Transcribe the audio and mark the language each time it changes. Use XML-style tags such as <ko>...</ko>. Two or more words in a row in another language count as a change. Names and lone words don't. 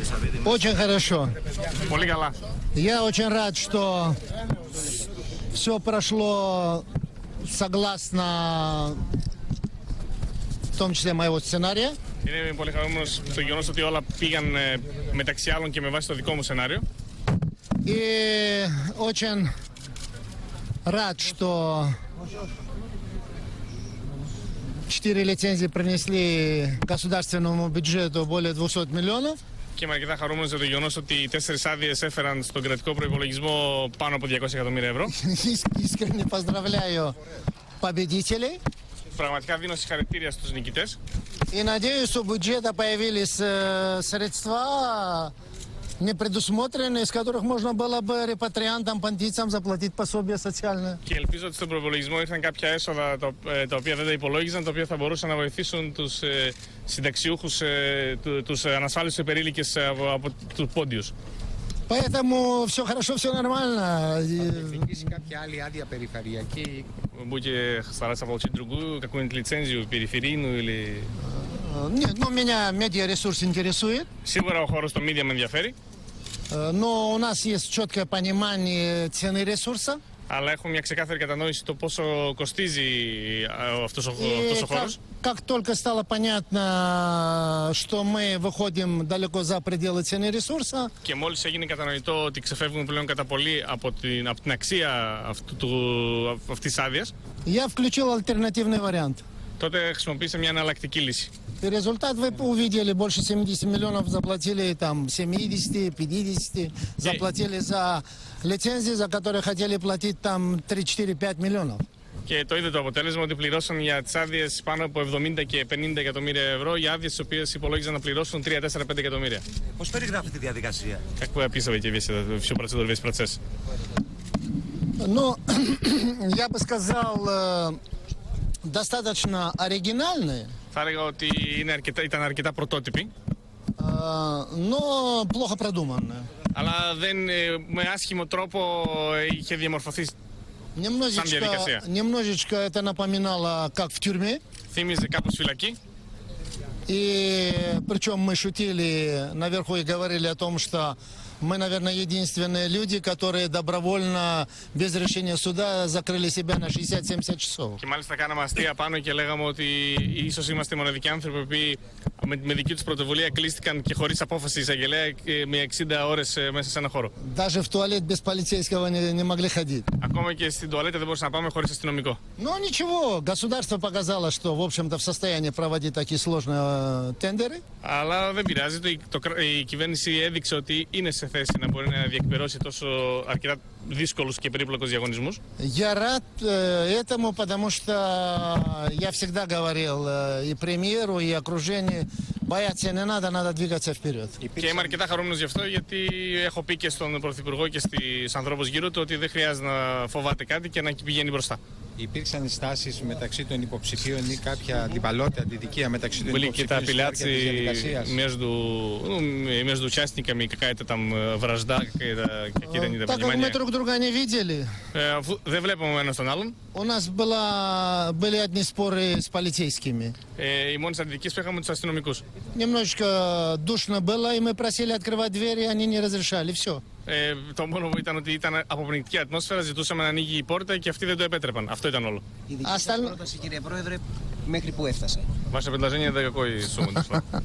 <ru>Очень хорошо.</ru> <el>Πολύ καλά.</el> <ru>Я очень рад, что все прошло согласно, в том числе моего сценария.</ru> <el>Είναι πολύ χαρούμενος το γεγονός ότι όλα πήγαν μεταξύ άλλων και με βάση το δικό μου σενάριο.</el> <ru>И очень рад, что 4 лицензии принесли государственному бюджету более 200 миллионов.</ru> <el>Και είμαι αρκετά χαρούμενος για το γεγονός ότι οι 4 άδειες έφεραν στον κρατικό προϋπολογισμό πάνω από 200 εκατομμύρια ευρώ.</el> <ru>Искренне поздравляю победителей.</ru> <el>Πραγματικά δίνω συγχαρητήρια στους νικητές.</el> <ru>И надеюсь, у бюджета появились средства, не предусмотренные, из которых можно было бы репатриантам, пантийцам заплатить пособие социальное.</ru> <el>Και ελπίζω ότι στον προπολογισμό ήρθαν κάποια έσοδα τα οποία δεν τα υπολόγιζαν, τα οποία θα μπορούσαν να βοηθήσουν τους συνταξιούχους, τους ανασφάλιστους υπερήλικες από τους πόντιους.</el> <ru>Поэтому все хорошо, все нормально.</ru> <el>Έχει κάποια άλλη άδεια περιφερειακή?</el> <ru>Будете стараться получить другую, какую-нибудь лицензию периферийную или... Нет, ну меня медиаресурс интересует,</ru> <el>Σίγουρα ο χώρος των media με ενδιαφέρει,</el> <ru>но у нас есть четкое понимание цены ресурса.</ru> <el>αλλά έχουμε μια ξεκάθαρη κατανόηση το πόσο κοστίζει αυτός ο</el> <ru>И</ru> <el>χώρος.</el> <ru>как только стало понятно, что мы выходим далеко за пределы цены ресурса,</ru> <el>Και μόλις έγινε κατανοητό ότι ξεφεύγουμε πλέον κατά πολύ από την αξία αυτής της άδειας,</el> <ru>я включил альтернативный вариант.</ru> <el>τότε χρησιμοποίησε μια εναλλακτική λύση.</el> <ru>И результат вы увидели, больше 70 миллионов заплатили, там 70, 50, заплатили за лицензии, за которые хотели платить там 3-4-5 миллионов.</ru> <el>Και το είδε το αποτέλεσμα ότι πληρώσαν για τις άδειες πάνω από 70 και 50 εκατομμύρια ευρώ για άδειες τις οποίες υπολόγιζαν να πληρώσουν 3, 4, 5 εκατομμύρια. Πώς περιγράφει τη διαδικασία?</el> <ru>Как вы описываете всю процедуру, весь процесс? Ну, я бы сказал, достаточно оригинальный,</ru> <el>Θα έλεγα ότι ήταν αρκετά πρωτότυποι,</el> <ru>но плохо продуманный.</ru> <el>αλλά με άσχημο τρόπο είχε διαμορφωθεί.</el> <ru>Немножечко это напоминало, как в тюрьме.</ru> <el>Θύμιζε κάπως φυλακή.</el> <ru>И причем мы шутили наверху и говорили о том, что мы, наверное, единственные люди, которые добровольно, без решения суда, закрыли себя на 60-70 часов.</ru> <el>Και μάλιστα κάναμε αστεία πάνω και λέγαμε ότι ίσως είμαστε οι μοναδικοί άνθρωποι που με δική τους πρωτοβουλία κλείστηκαν και χωρίς απόφαση εισαγγελέα με 60 ώρες μέσα σε ένα χώρο.</el> <ru>Даже в туалет без полицейского не могли ходить.</ru> <el>Ακόμα και στην τουαλέτα δεν μπορούσαμε να πάμε χωρίς αστυνομικό.</el> <ru>Но ничего, государство показало, что, в общем-то, в состоянии проводить такие сложные тендеры.</ru> <el>Αλλά δεν πειράζει, η κυβέρνηση έδειξε ότι είναι σε θέση να μπορεί να διεκπαιρώσει τόσο αρκετά δύσκολους και περίπλοκους διαγωνισμούς.</el> <ru>Я рад этому, потому что я всегда говорил и премьеру, и окружению, бояться не надо, надо двигаться вперед.</ru> <el>Και είμαι αρκετά χαρούμενος γι' αυτό, γιατί έχω πει και στον Πρωθυπουργό και στους ανθρώπους γύρω του ότι δεν χρειάζεται να φοβάται κάτι και να πηγαίνει μπροστά. Υπήρξαν στάσεις μεταξύ των υποψηφίων ή κάποια αντιπαλότητα, αντιδικία μεταξύ των</el> <ru>Были какие-то</ru> <el>υποψηφίων στη διάρκεια της</el> <ru>апелляции</ru> <el>διαδικασίας?</el> <ru>между участниками, какая-то там вражда, какие-то Так как мы недопонимания. друг друга не видели,</ru> <el>Δεν βλέπουμε ένας τον άλλον.</el> <ru>у нас были одни споры с полицейскими.</ru> <el>Οι μόνες αντιδικίες που είχαμε τους αστυνομικούς.</el> <ru>Немножечко душно было, и мы просили открывать двери, они не разрешали. Все.</ru> <el>Το μόνο που ήταν ότι ήταν αποπνικτική ατμόσφαιρα, ζητούσαμε να ανοίγει η πόρτα και αυτοί δεν το επέτρεπαν. Αυτό ήταν όλο. Η δική σας πρόταση, κύριε Πρόεδρε, μέχρι που έφτασε?</el> <ru>Ваше предложение до какой суммы дошло?</ru>